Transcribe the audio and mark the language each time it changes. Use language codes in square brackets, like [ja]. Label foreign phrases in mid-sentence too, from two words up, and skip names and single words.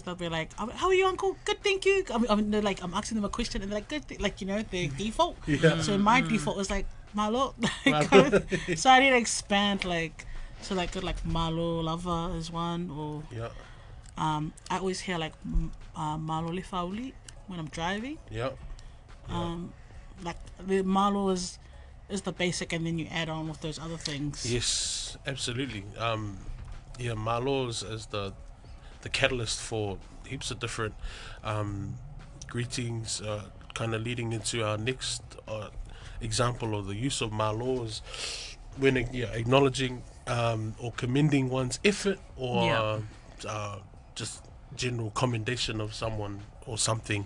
[en] They'll be like, "How are you, uncle? Good, thank you." I mean, they're like, I'm asking them a question, and they're like, "Good," like, you know, their default. Yeah. So my default was like Malo. Malo. So I need to expand like, so like good like [sm] Malo lava [en] is one, or Yeah, I always hear like [sm] Malo le fauli [en] when I'm driving. yeah. Like the Malo is the basic, and then you add on with those other things. Yes, absolutely. Malo is the catalyst for heaps of different greetings, kind of leading into our next example of the use of Malo is when acknowledging or commending one's effort or just general commendation of someone or something.